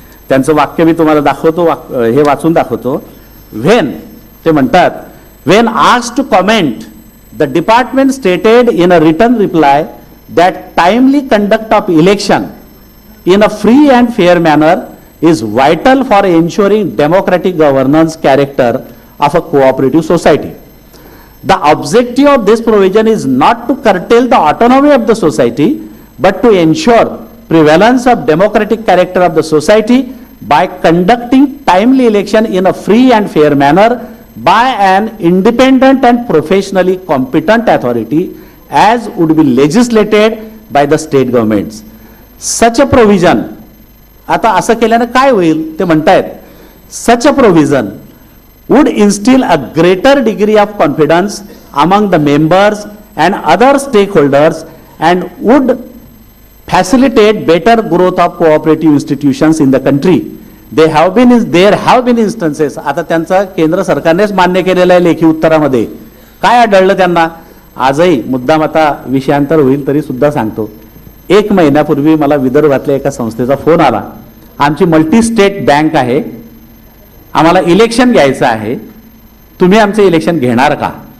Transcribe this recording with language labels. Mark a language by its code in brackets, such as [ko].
[mr] त्यांचं वाक्य मी तुम्हाला दाखवतो, हे वाचून दाखवतो. [en] When ते म्हणतात, when asked to comment the department stated in a written reply that timely conduct of election in a free and fair manner is vital for ensuring democratic governance character of a cooperative society. The objective of this provision is not to curtail the autonomy of the society, but to ensure prevalence of democratic character of the society by conducting timely election in a free and fair manner by an independent and professionally competent authority as would be legislated by the state governments. Such a provision, [mr] आता असं केल्याने काय होईल ते म्हणतायत, [en] such a provision would instill a greater degree of confidence among the members and other stakeholders and would facilitate better growth of cooperative institutions in the country. There have been instances, [mr] आता त्यांचं केंद्र सरकारनेच मान्य केलेलं आहे लेखी उत्तरामध्ये. काय आढळलं त्यांना? आजही मुद्दाम आता विषयांतर होईल तरी सुद्धा सांगतो. 1 महिन्यापूर्वी मला विदर्भातल्या एका संस्थेचा फोन आला, आमची मल्टी स्टेट बँक आहे, आम्हाला इलेक्शन घ्यायचं आहे, तुम्ही आमचं इलेक्शन घेणार का?